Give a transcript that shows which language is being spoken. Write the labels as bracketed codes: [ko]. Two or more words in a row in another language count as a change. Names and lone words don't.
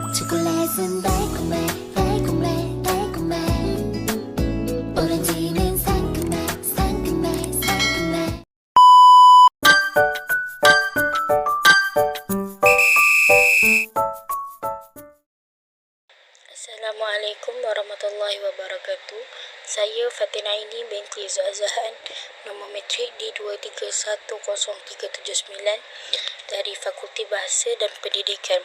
[ko] 초콜릿은 달콤해 달콤해 달콤해 오렌지는 상큼해 상큼해 상큼해 [ar] السلام عليكم ورحمة الله وبركاته. [ms] Saya Fatina Aini binti Zazahan, nombor matrik D23100379 dari Fakulti Bahasa dan Pendidikan.